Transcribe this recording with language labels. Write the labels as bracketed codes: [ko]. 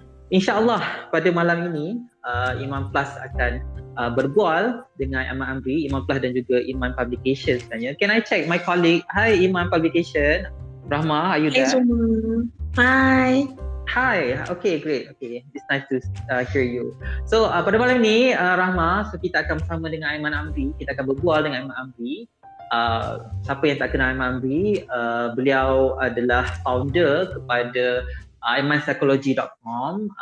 [ms] InsyaAllah pada malam ini Iman Plus akan berbual dengan Aiman Amri, Iman Plus dan juga Iman Publication sebenarnya. [en] Can I check my colleague? Hi Iman Publication. Rahma, are you there? Hi. Hi, okay, great. Okay, it's nice to hear you. [ms] So pada malam ni Rahma, so kita akan bersama dengan Aiman Amri. Kita akan berbual dengan Aiman Amri. Siapa yang tak kenal Aiman Amri, beliau adalah founder kepada aimanpsychology.com.